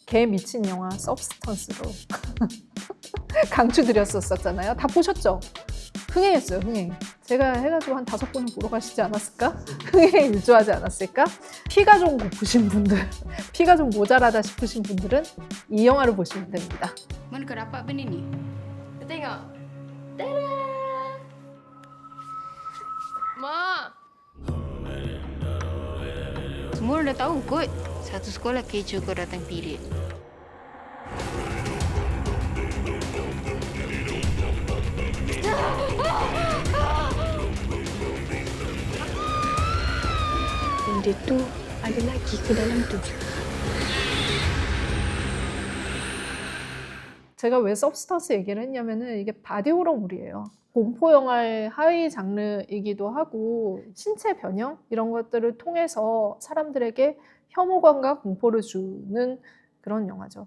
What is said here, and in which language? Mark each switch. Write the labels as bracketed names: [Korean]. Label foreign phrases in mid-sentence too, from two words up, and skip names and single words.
[Korean] 개 미친 영화 서브스턴스로 강추드렸었잖아요. 다 보셨죠? 흥행했어요, 흥행. 제가 해가지고 한 5번은 보러 가시지 않았을까? 흥행 일조하지 않았을까? 피가 좀 고프신 분들, 피가 좀 모자라다 싶으신 분들은 이 영화를 보시면 됩니다. [Malay] Mana kau dapat benda ni? Kau tengok. Tada! Mak! Semua orang dah tahu kot. Satu sekolah kecoh kau datang period. Benda tu ada lagi ke dalam tu? [Korean] 제가 왜 서브스턴스 얘기를 했냐면은 이게 바디 호러물이에요. 공포 영화의 하위 장르이기도 하고 신체 변형 이런 것들을 통해서 사람들에게 혐오감과 공포를 주는 그런 영화죠.